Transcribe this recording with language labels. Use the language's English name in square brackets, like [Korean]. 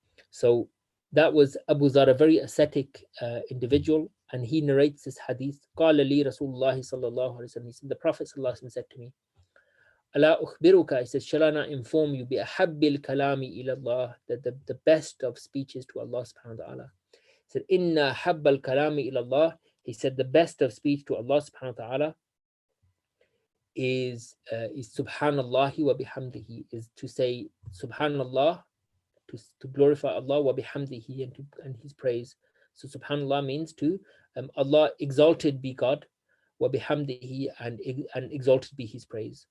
[English] So that was Abu Dhar, a very ascetic individual, and he narrates this hadith. [Arabic] قال لي رسول الله صلى الله عليه وسلم. [English] He said, the Prophet [Arabic] صلى الله عليه وسلم [English] said to me, [Arabic] ألا أخبرك, [English] he says, shall I not inform you, [Arabic] بأحب الكلام إلى الله, [English] that the best of speeches to Allah subhanahu wa ta'ala. He said, [Arabic] إن حب الكلام إلى الله. [English] He said the best of speech to Allah subhanahu wa ta'ala is subhanallah wa bihamdihi, is to say subhanallah, to glorify Allah, wa bihamdihi, and his praise. So subhanallah means to Allah, exalted be God, wa bihamdihi, and exalted be his praise.